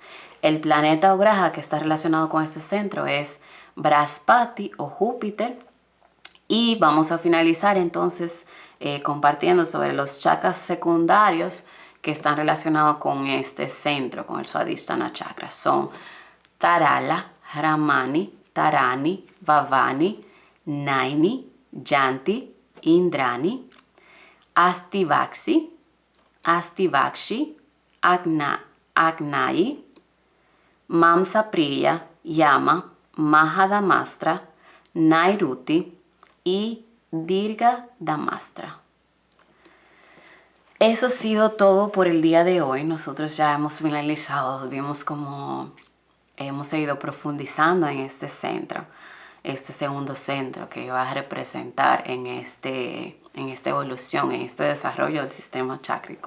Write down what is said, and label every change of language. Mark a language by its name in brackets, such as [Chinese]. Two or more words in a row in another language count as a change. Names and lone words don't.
[Spanish] El planeta o graja que está relacionado con este centro es Brahaspati o Júpiter. Y vamos a finalizar entonces compartiendo sobre los chakras secundarios que están relacionados con este centro, con el Swadhisthana chakra. Son Tarala, Ramani, Tarani, Bhavani, Naini, Yanti, Indrani, Astivakshi, Agnayi, Mamsapriya, Yama, Mahadamastra, Nairuti y Dirga Damastra. Eso ha sido todo por el día de hoy. Nosotros ya hemos finalizado. Vimos como hemos seguido profundizando en este centro, este segundo centro que va a representar en esta evolución, en este desarrollo del sistema chácrico.